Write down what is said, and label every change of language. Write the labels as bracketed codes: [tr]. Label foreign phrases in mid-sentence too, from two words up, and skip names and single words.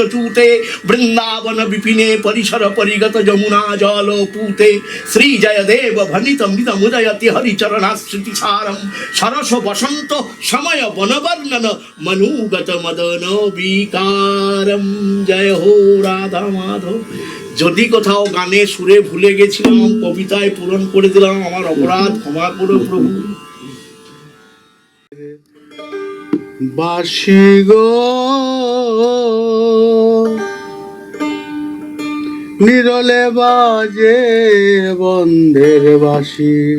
[sa] चूते वृंदावन विपिने परिसर परिगत जमुना जल पूते श्री जय देव भनित मृद मुदयति हरिचरणाश्रिति सारम सरस वसंत समय वनवर्णन मनुगत मदन विकारम जय हो राधा माधव [bn] যদি কোথাও গানে সুরে ভুলে গেছিলাম কবিতায় পূরণ করে দিলাম আমার অপরাধ ক্ষমা করো প্রভু বাঁশি গো নিরলে বাজে বন্ধের বাঁশি